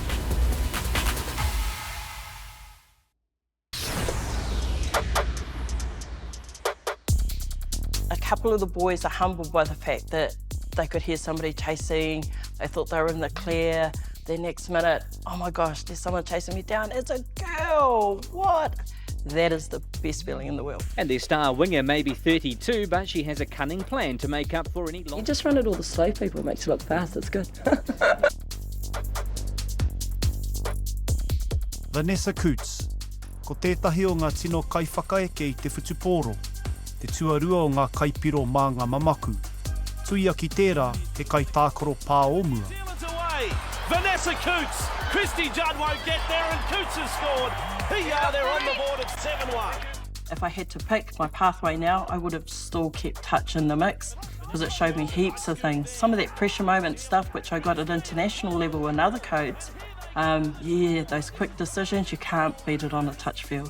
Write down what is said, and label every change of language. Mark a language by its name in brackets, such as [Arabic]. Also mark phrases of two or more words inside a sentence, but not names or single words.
[English] A couple of the boys are humbled by the fact that they could hear somebody chasing, they thought they were in the clear, the next minute, oh my gosh, there's someone chasing me down, it's a girl, what? That is the best feeling in the world. And their star winger may be 32, but she has a cunning plan to make up for any loss. You just run at all the slow people, it makes you look fast, it's good. [Māori] Vanessa Coots, ko tētahi o ngā tino kaiwhakaeke I te whutupōro, te tuarua o ngā kaipiro mā ngā mamaku. Tuia ki tērā, he kai tākoro pā omua. [English] Vanessa Coots, Christy Judd won't get there and Coots has scored. They're on the board at 7-1. If I had to pick my pathway now, I would have still kept touch in the mix because it showed me heaps of things. Some of that pressure moment stuff which I got at international level and other codes, yeah, those quick decisions, you can't beat it on a touch field.